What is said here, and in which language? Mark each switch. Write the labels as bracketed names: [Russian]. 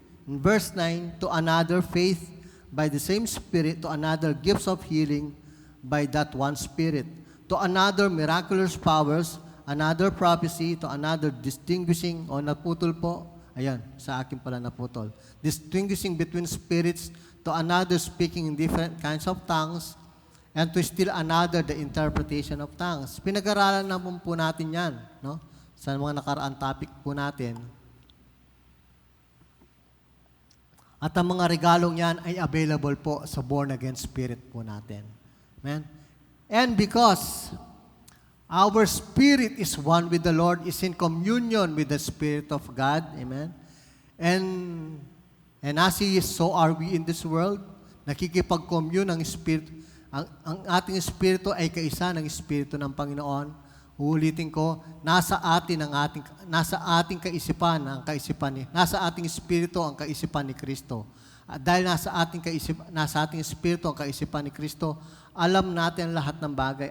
[English] In verse 9, to another faith by the same Spirit, to another gifts of healing by that one Spirit, to another miraculous powers, another prophecy, to another distinguishing, [Filipino] o naputol po, ayan, sa akin pala naputol, [English] distinguishing between spirits, to another speaking in different kinds of tongues, and to still another the interpretation of tongues. [Filipino] Pinag-aralan na po natin yan, no? Sa mga nakaraang topic po natin. At ang mga regalong yan ay available po sa born-again spirit po natin. Amen? [English] And because our spirit is one with the Lord, is in communion with the Spirit of God. Amen? And as He is, so are we in this world. [Filipino] Nakikipag-commune ang Spirit. Ang ating Espiritu ay kaisa ng Espiritu ng Panginoon. Uulitin ko, nasa ating kaisipan ang kaisipan ni, nasa ating espiritu ang kaisipan ni Kristo. At dahil nasa ating espiritu ang kaisipan ni Kristo, alam natin lahat ng bagay.